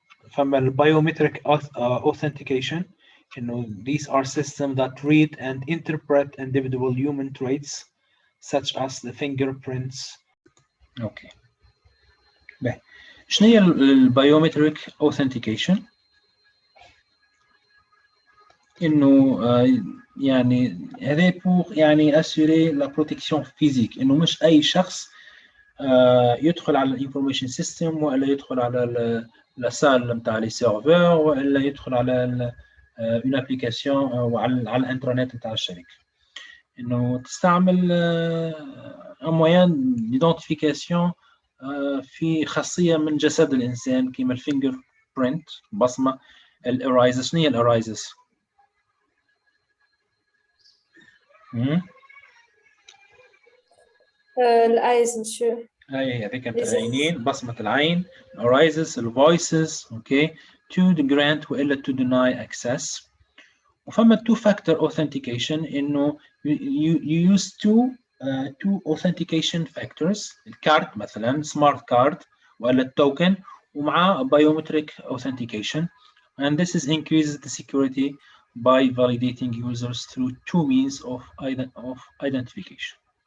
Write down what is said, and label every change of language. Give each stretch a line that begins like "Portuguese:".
Arabic: فما
English: biometric authentication. These are systems that read and interpret individual human traits such as the fingerprints. Okay.
Arabic: شنو هي biometric authentication؟ انه يعني هذا
French: بور يعني اسيري لا بروتيكسيون فيزيك،
Arabic: انه مش اي شخص يدخل على الانفورميشن سيستم ولا يدخل على السال نتاع لي سيرفور ولا يدخل على
French: اون ابليكاسيون
Arabic: وعلى الانترنت نتاع الشركه. انه تستعمل
French: ان موان ديدونتيفيكاسيون
Arabic: في خاصيه من جسد الانسان كيما الفينجر برينت بصمه. الارايزس شنو هي الارايزس؟ الايز مشو هي هذيك نتاع العينين، بصمة العين.
English: arises الفويسز okay to grant والا to deny access.
Arabic: وفما
English: two factor authentication انه you use two authentication factors.
Arabic: الكارت مثلا
English: smart card ولا التوكن ومع biometric authentication, and this is increases the security by validating users through two means of identification.